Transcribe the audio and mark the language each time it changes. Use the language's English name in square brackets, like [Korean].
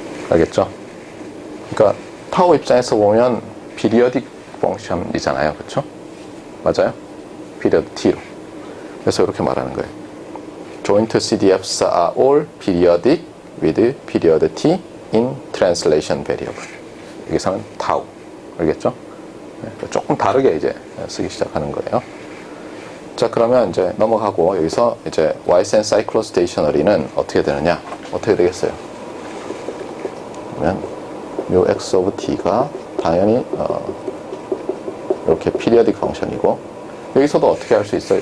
[Korean] 알겠죠? 그러니까 타워 입장에서 보면 periodic function이잖아요. 그렇죠? 맞아요? period t로. 그래서 이렇게 말하는 거예요. [English] Joint CDFs are all periodic with period t in translation variable. [Korean] 여기서는 tau. 알겠죠? 네, 조금 다르게 이제 쓰기 시작하는 거예요. 자, 그러면 이제 넘어가고 여기서 이제 Ysense cyclostationary는 어떻게 되느냐? 어떻게 되겠어요? 그러면 요 x of t가 당연히 이렇게 periodic function이고 여기서도 어떻게 할 수 있어요?